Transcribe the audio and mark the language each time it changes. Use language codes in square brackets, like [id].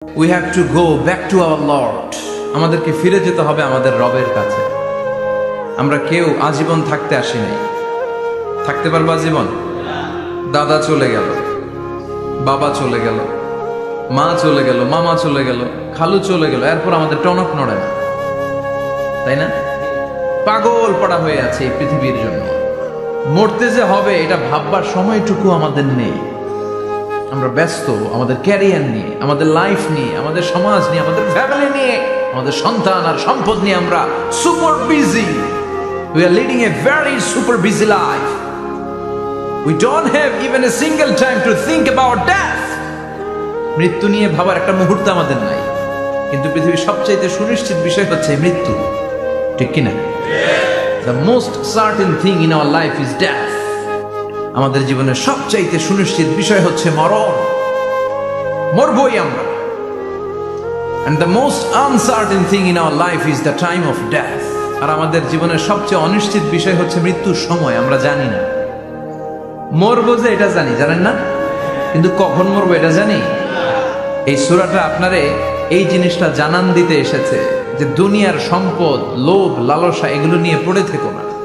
[en] We have to go back to our Lord. [bn] আমাদেরকে ফিরে যেতে হবে আমাদের রবের কাছে। আমরা কেউ আজীবন থাকতে আসি নাই। থাকতে পারবো আজীবন? দাদা চলে গেল, বাবা চলে গেল, মা চলে গেল, মামা চলে গেল, খালু চলে গেল, এরপর আমাদের টনক নড়ে না, তাই না? পাগল পড়া হয়ে আছে এই পৃথিবীর জন্য। মরতে যে হবে এটা ভাববার সময়টুকু আমাদের নেই। আমরা ব্যস্ত আমাদের ক্যারিয়ার নিয়ে, আমাদের লাইফ নিয়ে, আমাদের সমাজ নিয়ে, আমাদের ফ্যামিলি নিয়ে, আমাদের সন্তান আর সম্পদ নিয়ে আমরা super busy. [en] We are leading a very super busy life. We don't have even a single time to think about death. [bn] মৃত্যু নিয়ে ভাবার একটা মুহূর্ত আমাদের নাই। কিন্তু পৃথিবীর সবচাইতে সুনিশ্চিত বিষয় হচ্ছে মৃত্যু, ঠিক কিনা? [en] The most certain thing in our life is death. [bn] আমাদের জীবনের সবচাইতে সুনিশ্চিত বিষয় হচ্ছে মরণ। মরবই আমরা। [en] And the most uncertain thing in our life is the time of death. [bn] আর আমাদের জীবনের সবচেয়ে অনিশ্চিত বিষয় হচ্ছে মৃত্যুর সময়। আমরা জানি না। মরবো যে এটা জানি, জানেন না? কিন্তু কখন মরবো এটা জানি? এই সূরাটা আপনারে এই জিনিসটা জানান দিতে এসেছে যে দুনিয়ার সম্পদ, লোভ, লালসা এগুলো নিয়ে পড়ে থেকো না।